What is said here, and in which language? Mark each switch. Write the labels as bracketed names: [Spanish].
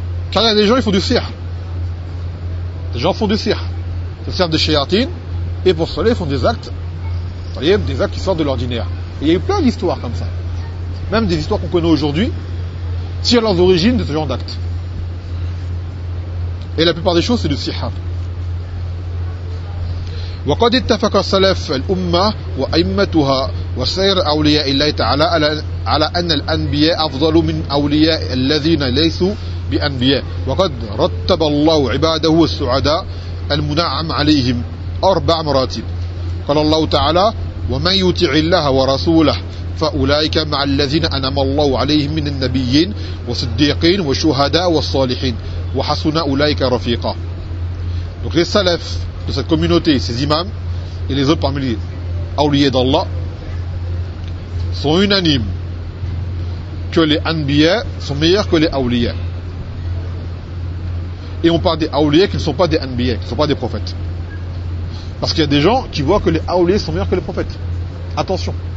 [French] Car il y a des gens, ils font du sihr, des gens font du sihr, ça sert de shayatin, et pour cela ils font des actes, voyez, des actes qui sortent de l'ordinaire. Et il y a eu plein d'histoires comme ça. Même des histoires qu'on connaît aujourd'hui tirent leurs origines de ce genre d'actes. Et la plupart des choses, c'est du sihr. [Arabic] وقد اتفق سلف الأمة وأئمتها وسائر أولياء الله تعالى على أن الأنبياء أفضل من أولياء الذين ليسوا بأنبياء. وقد رتب الله عباده السعداء المنعم عليهم أربع مراتب. قال الله تعالى: ومن يطع الله ورسوله فأولئك مع الذين أنعم الله عليهم من النبيين والصديقين والشهداء والصالحين وحسن أولئك رفيقا. [French] Donc les salafs de cette communauté, ces imams et les autres parmi les awliyas d'Allah, sont unanimes que les anbiya sont meilleurs que les awliya. Et on parle des awliya qui ne sont pas des anbiya, qui ne sont pas des prophètes. Parce qu'il y a des gens qui voient que les awliya sont meilleurs que les prophètes. Attention.